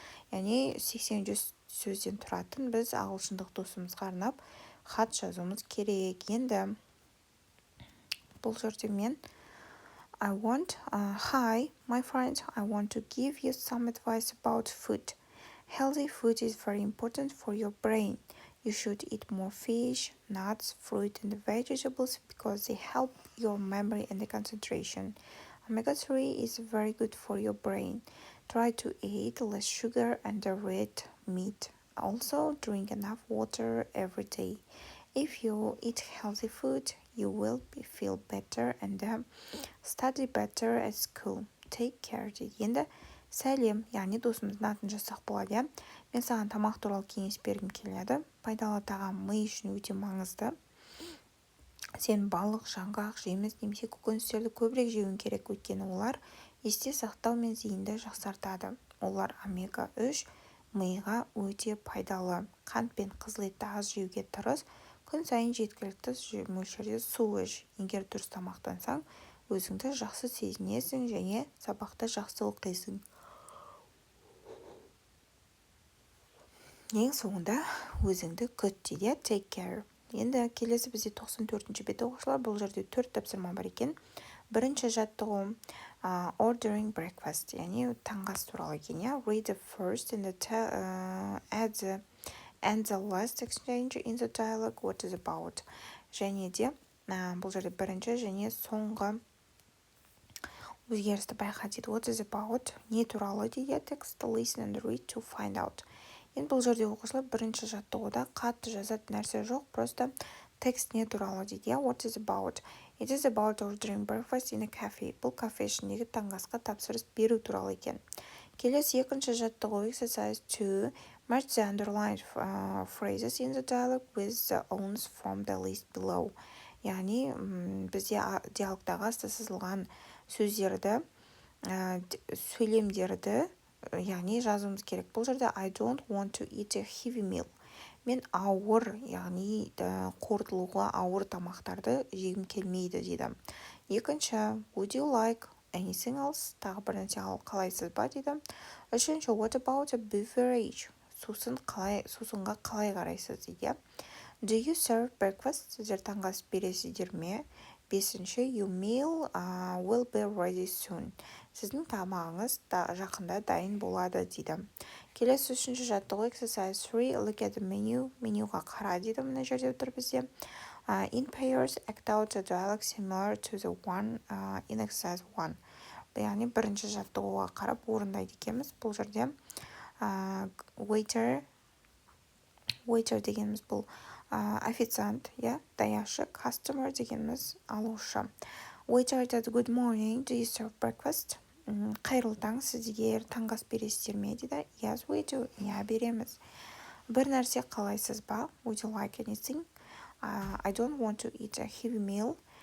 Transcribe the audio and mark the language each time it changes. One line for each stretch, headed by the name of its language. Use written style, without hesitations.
Kazakh: Яғни 80-100 сөзден тұратын біз ағылшындық досымызға арнап хат жазуымыз керек. Енді бұл жерде мен
English: Hi, my friend, I want to give you some advice about food. Healthy food is very important for your brain. You should eat more fish, nuts, fruit, and vegetables because they help your memory and the concentration. Omega 3 is very good for your brain. Try to eat less sugar and red meat. Also, drink enough water every day. If you eat healthy food, you will feel better and study better at school. Take care
Kazakh: дейді. Енді сәлем, яғни досымыздың атын жазсақ болады, иә. Мен саған тамақ туралы кеңес бергім келеді. Пайдалы тағам ми үшін өте маңызды. Сен балық, жаңғақ, жеміс немесе көкөністерді көбірек жеуің керек, өйткені олар есте сақтау мен зейінді жақсартады. Олар омега 3 миға өте пайдалы. Қант пен қызыл етті аз жеуге тырыс. Күн сайын жеткілікті мөлшерде су іш. Егер дұрыс тамақтансаң, өзіңді жақсы сезінесің және сабақты жақсы оқисың. Ең соңында өзіңді күт дейді,
English: take care.
Kazakh: Енді келесі бізде 94-ші бет оқушылар, бұл жерде 4 тапсырма бар екен. Бірінші жаттығу ordering breakfast, яғни таңғы ас туралы екен, иә.
English: Read the first and the last exchange in the dialogue what is about.
Kazakh: Және де бұл жерде бірінші және соңғы өзгерісті байқа дейді.
English: What is about?
Kazakh: Не туралы дейді.
English: Text, listen and read to find out.
Kazakh: Енді бұл жерде оқушылар бірінші жаттығуда қатты жазатын нәрсе жоқ, просто текст не туралы дейді.
English: What is about? It is about ordering breakfast in a cafe.
Kazakh: Бұл кафе ішіндегі таңғы асқа тапсырыс беру туралы екен. Келесі екінші жаттығу exercise 2.
English: Match the underlined phrases in the dialogue with the ones from the list below.
Kazakh: Яғни бізде диалогтағы асты сызылған сөздерді, сөйлемдерді, яғни жазуымыз керек. Бұл жерде
English: I don't want to eat a heavy meal.
Kazakh: Мен ауыр, яғни қорытылуға ауыр тамақтарды жегім келмейді дейді. Екінші,
English: would you like anything else?
Kazakh: Тағы бір нәрсе қалайсыз ба дейді. Үшінші,
English: what about a beverage?
Kazakh: Сусынға қалай қарайсыз дейді.
English: Do you serve breakfast?
Kazakh: Сіздер таңғы ас бересіздер ме? Бесінші,
English: your meal will be ready soon.
Kazakh: Сіздің тамағыңыз жақында дайын болады дейді. Келесі үшінші жаттығу
English: exercise 3. Look at the menu.
Kazakh: Менюға қара дейді. Мына жерде отыр бізде.
English: In pairs, act out a dialogue similar to the one in exercise 1.
Kazakh: Яғни бірінші жаттығуға қарап орындайды екенбіз. Бұл жерде waiter дегеніміз бұл официант, даяшы, customer дегеніміз алушы.
English: Waiter
Kazakh: айтады,
English: good morning, do you serve breakfast?
Kazakh: Қайырлы таң, сіздер таңғы ас бересіздер ме дейді.
English: Yes, we do.
Kazakh: Береміз. Бір нәрсе қалайсыз ба?
English: Would you like anything? I don't want to eat a heavy meal.